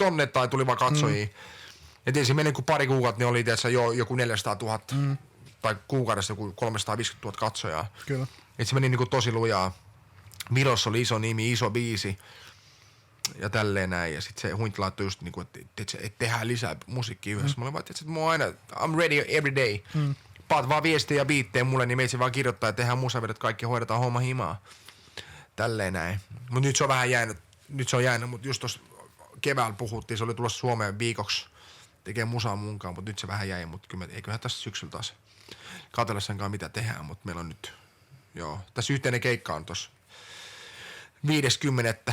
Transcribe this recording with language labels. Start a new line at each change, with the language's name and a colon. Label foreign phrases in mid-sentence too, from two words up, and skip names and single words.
Finnish: 10 tonnia tai tuli vaan katsojia. Et ensin meni kuin pari kuukautta, niin oli tietysti jo joku 400 000 tai kuukaudessa joku 350 000 katsojaa. Kyllä. Et se meni niinku tosi lujaa. Virossa oli iso nimi, iso biisi ja tälleen näin. Ja sit se Huintti laittoi just niinku, että tehdään lisää musiikkia yhdessä. Mä olin vaan, että mä oon aina,
English: I'm ready every day.
Finnish: Paat vaan viestejä ja biittejä mulle, niin meitsi vaan kirjoittaa ja tehdään musavedot, kaikki hoidetaan homma himaa. Tälleen näin. Mut nyt se on vähän jäänyt, mut just tossa keväällä puhuttiin, se oli tulossa Suomeen viikoksi tekee musaa munkaan, mut nyt se vähän jäi, mut eiköhän tässä syksyllä taas katsella sen kanssa mitä tehdään, mut meillä on nyt, tässä yhteinen keikka on tossa 50.